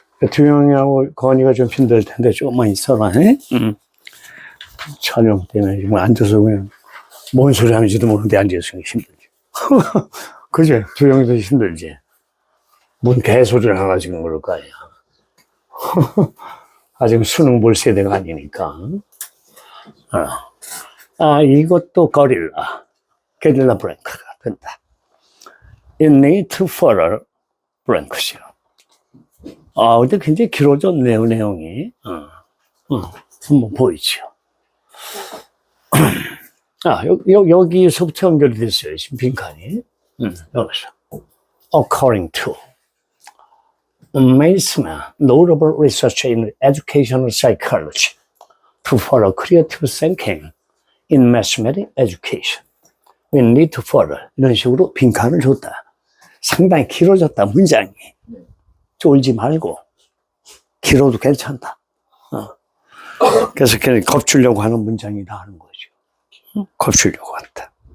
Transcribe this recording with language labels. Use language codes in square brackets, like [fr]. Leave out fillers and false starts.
[ko] 두영이하고 건이가 좀 힘들 텐데 조금만 있어라. 촬영 때문에 지금 앉아서 그냥 뭔 소리 하는지도 모르는데 앉아서 힘들지. 그지? 두영이도 힘들지. 뭔 개소리를 하나 지금 그럴 거 아니야. 아직 수능 볼 세대가 아니니까. 이것도 게릴라 브랭크가 된다. [en] You need to follow 브랭크죠. [ko] 근데 굉장히 길어졌네요, 내용이. 한번 보이죠. 여기서부터 연결이 됐어요, 지금 빈칸이. 여기서. [en] According to Mason, notable research in educational psychology to follow creative thinking in mathematics education. We need to follow. [ko] 이런 식으로 빈칸을 줬다. 상당히 길어졌다, 문장이. 쫄지 말고 길어도 괜찮다. 그래서 그냥 겁주려고 하는 문장이다 하는 거죠. 겁주려고 한다.